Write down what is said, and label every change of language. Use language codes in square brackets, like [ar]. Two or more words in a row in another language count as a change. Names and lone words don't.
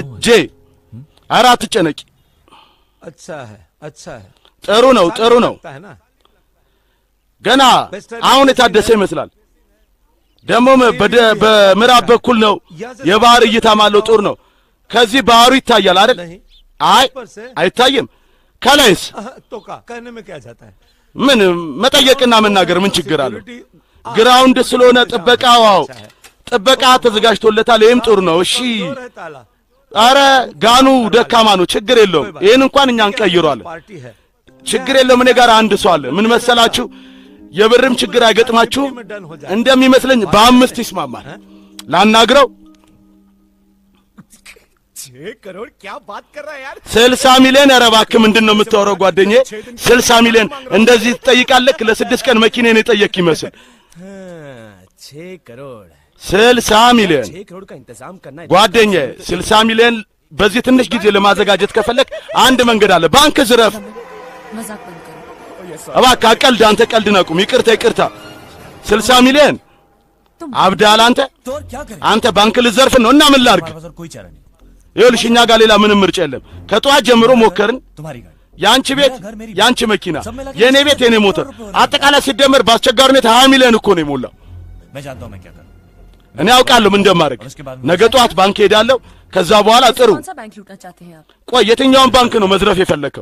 [am] ጄ አራት ጨነቂ። [hi] अच्छा है [am] ጥሩ ነው። ገና አሁን የታደሰ ይመስላል። ደሞም በምዕራብ በኩል ነው። የባህር እይታ ማለው ጦር ነው። ከዚህ ባህሩ ይታያል አይደል? አይ አይታይም። ከላይስ [hi] कहने में क्या जाता है? [am] ምን መጠየቅና መናገር ምን ችግር አለው? ግራውንድ ስለሆነ ጥበቃ ተዘጋጅቶለታል። ይሄም ጦር ነው። እሺ አረ ጋኑ ደካማ ነው። ችግር የለውም። ይሄን እንኳን እኛ እንቀይሯለን። ችግር የለውም። እኔ ጋር አንድ ሰው አለ። ምን መሰላችሁ? የብርም ችግር አይገጥማችሁ እንደሚመስለኝ በ5 ይስማማል። ላናግረው። [hi] 6 करोड़ क्या बात कर रहा है यार? [am] 60 ሚሊዮን አረባክ ምንድነው የምታወራው ጓደኛዬ? 60 ሚሊዮን እንደዚህ ትጠይቃለህ? ለ6 ቀን መኪናን የጠየቅ ይመስል [hi] 6 करोड़ [am] 60 ሚሊዮን [hi] 6 करोड़ का इंतजाम करना है [am] ጓደኛዬ። 60 ሚሊዮን በዚህ ትንሽ ጊዜ ለማዘጋጀት ከፈለክ አንድ መንገድ አለ። ባንክ ዝረፍ። [hi] मजाक बंद करो। [am] እባክህ ቀልድ፣ አንተ ቀልድ ነቁም። ይቅርታ 60 ሚሊዮን አብዳል። አንተ ባንክ ልዘርፍ ነው እና ምን ላድርግ? [hi] कोई चारा नहीं। [am] ይኸውልሽ እኛ ጋር ሌላ ምንም ምርጫ የለም። ከጧት ጀምሮ ሞከርን። ያንቺ ቤት ያንቺ መኪና፣ የኔ ቤት የኔ ሞተር፣ አጠቃላይ ሲደመር በአስቸጋሪ ሁኔታ 20 ሚሊዮን እኮ ነው የሞላው። እኔ አውቃለሁ ምን እንደማደርግ። ነገ ጧት ባንክ ሄዳለሁ። ከዛ በኋላ ጥሩ። ቆይ የትኛውን ባንክ ነው መዝረፍ የፈለከው?